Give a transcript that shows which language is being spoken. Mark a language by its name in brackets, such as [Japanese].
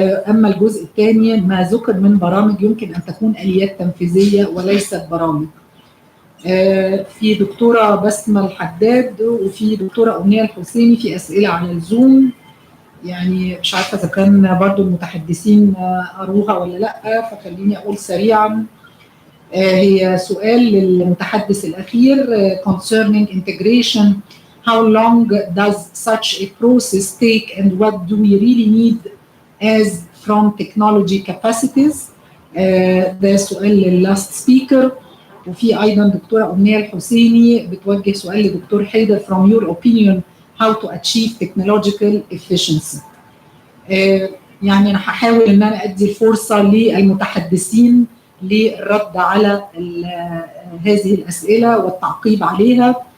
[Arabic] أما الجزء الثاني ما ذكر من برامج يمكن أن تكون آليات تنفيذية وليست برامج. في دكتورة بسمة الحداد وفي دكتورة أمنية الحسيني في أسئلة على الزوم، يعني مش عارفة إذا كان برضو المتحدثين قروها ولا لأ، فخليني أقول سريعا. هي سؤال للمتحدث الأخير: [English] concerning integration, how long does such a process take and what do we really need as from technology capacities؟ [Arabic] ده سؤال لللاست سبيكر. وفي أيضا دكتورة أمنية الحسيني بتوجه سؤال لدكتور حيدر: [English] from your opinion how to achieve technological efficiency. [Arabic] يعني أنا هحاول إن أنا أدي الفرصة للمتحدثين للرد على هذه الأسئلة والتعقيب عليها.